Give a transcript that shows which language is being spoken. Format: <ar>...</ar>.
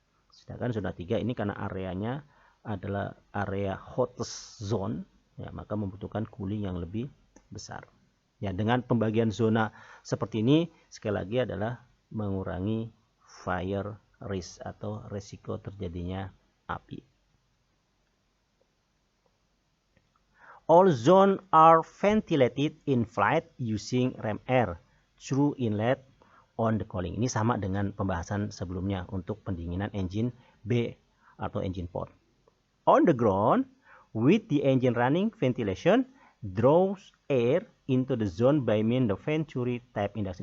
<id>Sedangkan zona 3 ini karena areanya adalah area hottest zone, ya, maka membutuhkan cooling yang lebih besar. Ya, dengan pembagian zona seperti ini sekali lagi adalah mengurangi fire risk atau resiko terjadinya api.</id> <en>All zones are ventilated in flight using ram air through inlet on the cooling.</en> <id>Ini sama dengan pembahasan sebelumnya untuk pendinginan engine B atau engine port.</id> <en>On the ground, with the engine running, ventilation draws air into the zone by means the Venturi type induction.</en>